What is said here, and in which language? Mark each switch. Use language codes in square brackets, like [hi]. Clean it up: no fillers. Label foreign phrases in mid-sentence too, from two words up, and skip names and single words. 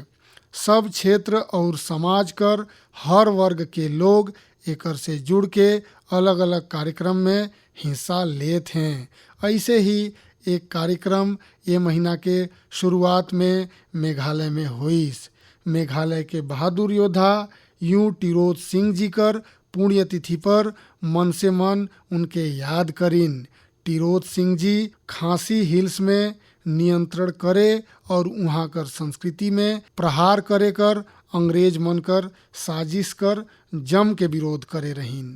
[sck] सब क्षेत्र और समाज कर हर वर्ग के लोग एकर से जुड़ के अलग अलग कार्यक्रम में हिस्सा लेत हैं। ऐसे ही एक कार्यक्रम ये महीना के शुरुआत में मेघालय में होइस। मेघालय के बहादुर योद्धा यूं टिरोत सिंह जी कर पुण्यतिथि पर मन से मन उनके याद करिन। टिरोत सिंह जी खांसी हिल्स में नियंत्रण करे और वहाँ कर संस्कृति में प्रहार करे कर अंग्रेज मन कर साजिश कर जम के विरोध करे रहीन।